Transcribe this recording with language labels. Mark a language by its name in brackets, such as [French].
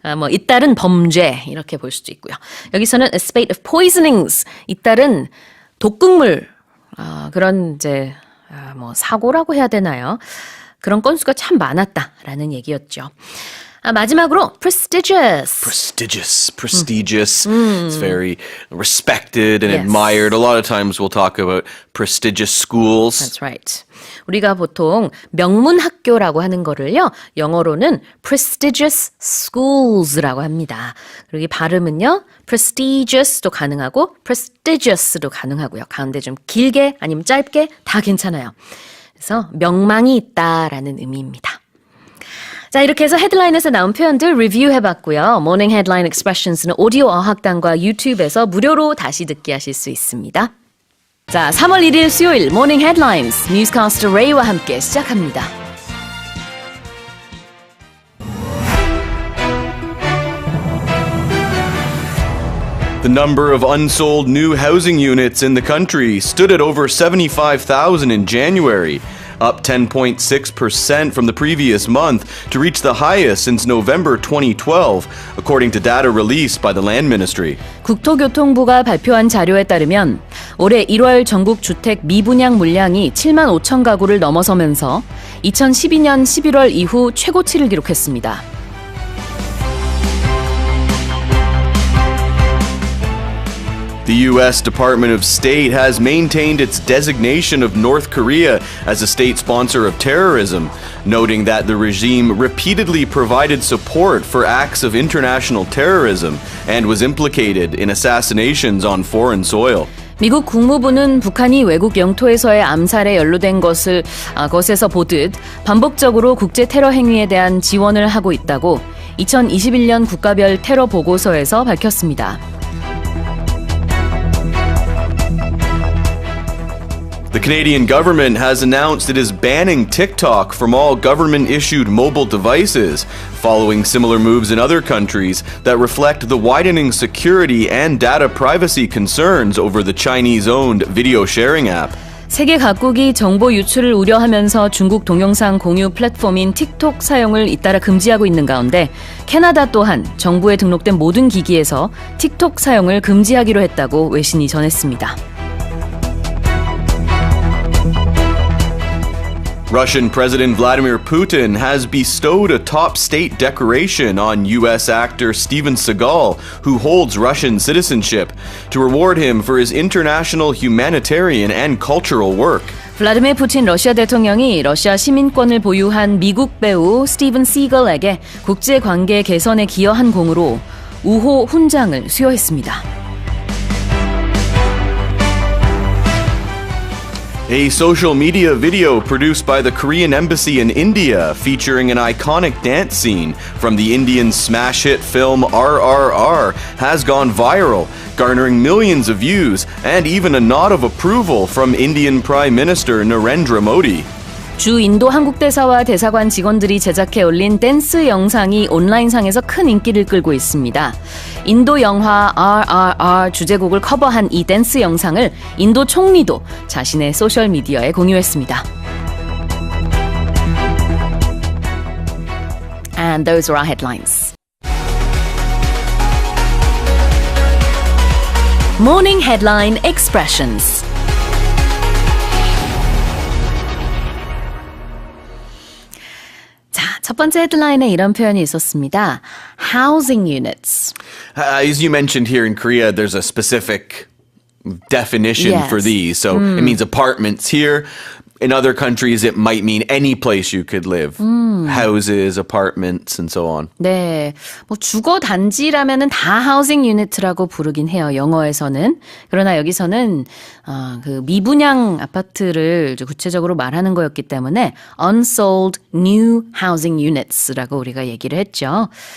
[Korean] 잇따른 범죄 이렇게 볼 수도 있고요. 여기서는 [English] a spate of poisonings. [Korean] 잇따른 독극물 그런 이제 사고라고 해야 되나요? 그런 건수가 참 많았다라는 얘기였죠. 마지막으로 prestigious. [English] Prestigious. It's very respected and admired. A lot of times we'll talk about prestigious schools. That's right. [Korean] 우리가 보통 명문 학교라고 하는 거를요. 영어로는 [English] prestigious schoos [Korean] 라고 합니다. 그리고 이 발음은요. prestigious도 가능하고 prestigious도 가능하고요. 가운데 좀 길게 아니면 짧게 다 괜찮아요. 그래서 명망이 있다라는 의미입니다. 자, 이렇게 해서 헤드라인에서 나온 표현들 리뷰해봤고요. 모닝 헤드라인 익스프레션스는 오디오 어학당과 유튜브에서 무료로 다시 듣기 하실 수 있습니다. 자, 3월 1일 수요일 모닝 헤드라인스 뉴스캐스터 레이와 함께 시작합니다. [English] The number of unsold new housing units in the country stood at over 75,000 in January. up 10.6% from the previous month to reach the highest since November 2012, according to data released by the Land Ministry. [Korean] 국토교통부가 발표한 자료에 따르면 올해 1월 전국 주택 미분양 물량이 7만 5천 가구를 넘어서면서 2012년 11월 이후 최고치를 기록했습니다. [English] The U.S. Department of State has maintained its designation of North Korea as a state sponsor of terrorism, noting that the regime repeatedly provided support for acts of international terrorism and was implicated in assassinations on foreign soil. [Korean] 미국 국무부는 북한이 외국 영토에서의 암살에 연루된 것에서 보듯 반복적으로 국제 테러 행위에 대한 지원을 하고 있다고 2021년 국가별 테러 보고서에서 밝혔습니다. [English] The Canadian government has announced it is banning TikTok from all government-issued mobile devices, following similar moves in other countries that reflect the widening security and data privacy concerns over the Chinese-owned video sharing app. [Korean] 세계 각국이 정보 유출을 우려하면서 중국 동영상 공유 플랫폼인 틱톡 사용을 잇따라 금지하고 있는 가운데 캐나다 또한 정부에 등록된 모든 기기에서 틱톡 사용을 금지하기로 했다고 외신이 전했습니다. [English] Russian President Vladimir Putin has bestowed a top state decoration on U.S. actor Steven Seagal, who holds Russian citizenship, to reward him for his international humanitarian and cultural work. [Korean] 블라디미르 푸틴 러시아 대통령이 러시아 시민권을 보유한 미국 배우 스티븐 시걸에게 국제관계 개선에 기여한 공으로 우호 훈장을 수여했습니다. [English] A social media video produced by the Korean Embassy in India featuring an iconic dance scene from the Indian smash hit film RRR has gone viral, garnering millions of views and even a nod of approval from Indian Prime Minister Narendra Modi. [Korean] 주 인도 한국 대사와 대사관 직원들이 제작해 올린 댄스 영상이 온라인상에서 큰 인기를 끌고 있습니다. 인도 영화 RRR 주제곡을 커버한 이 댄스 영상을 인도 총리도 자신의 소셜미디어에 공유했습니다. [English] And those are our headlines. Morning Headline Expressions. [Korean] 첫 번째 헤드라인에 이런 표현이 있었습니다. [English] Housing units. As you mentioned here in Korea, there's a specific definition Yes. for these. So it means apartments here. In other countries, it might mean any place you could live. Houses, apartments, and so on. [Korean] 네, 뭐 주거 단지라면은 다 하우징 유니트라고 부르긴 해요. 영어에서는. 그러나 여기서는 그 미분양 아파트를 구체적으로 말하는 거였기 때문에 [English] unsold new housing units [Korean] 라고 우리가 얘기를 했죠.